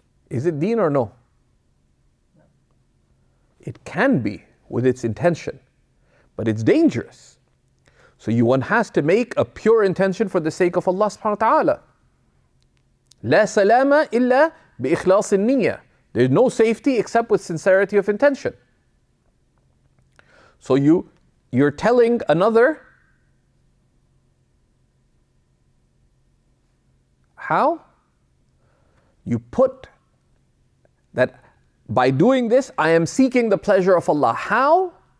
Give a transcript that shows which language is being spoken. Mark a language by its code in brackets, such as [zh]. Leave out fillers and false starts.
[en] Is it deen or no? It can be with its intention, but it's dangerous. So one has to make a pure intention for the sake of Allah subhanahu wa ta'ala. [ar] لا سلام إلا بإخلاص النية. [en] There's no safety except with sincerity of intention. So you're telling another how? You put that by doing this, I am seeking the pleasure of Allah. How?